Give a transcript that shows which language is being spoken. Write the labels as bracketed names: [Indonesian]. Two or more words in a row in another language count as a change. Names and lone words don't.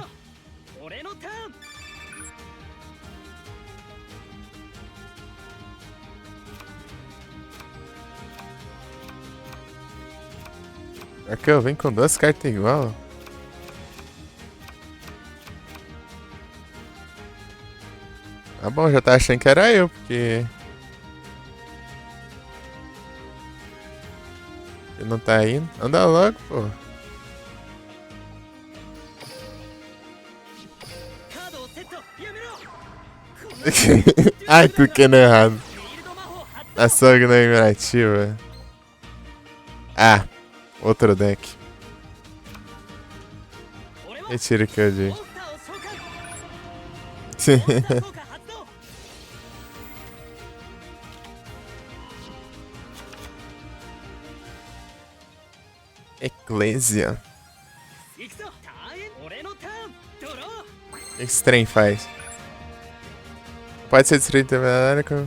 [Japanese] 俺のターン [Portuguese] Será que eu venho com duas cartas igual? Tá bom, já tá achando que era eu, porque... Ele não tá indo. Anda logo, pô. [Japanese] カードをセットやめろ [Portuguese] Ai, clicando errado. [Japanese] フィールド魔法発 [Portuguese] A Sognativa. Ah, outro deck. [Japanese] 動俺は [Portuguese] Retira o que eu [Japanese] モン [Portuguese] disse. [Japanese] スターを召喚モンスター効果発動こ [Portuguese] Eclésia. [Japanese] 行くぞターンエン俺のターンドロー [Portuguese] O que esse trem faz? Pode ser destruído também na área que eu...